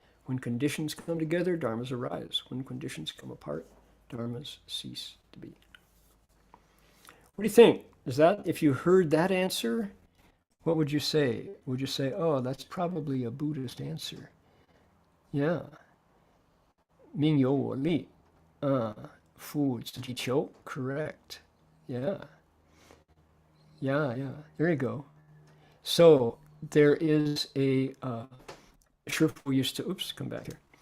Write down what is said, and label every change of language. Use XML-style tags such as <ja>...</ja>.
<en>When conditions come together, dharmas arise. When conditions come apart, dharmas cease to be. What do you think? Is that, if you heard that answer, what would you say? Would you say, oh, that's probably a Buddhist answer? Yeah.</en> <zh>命由我立，复自己求, correct.</zh> <en>Yeah. Yeah. There you go. So there is a Shifu used to, come back here.</en>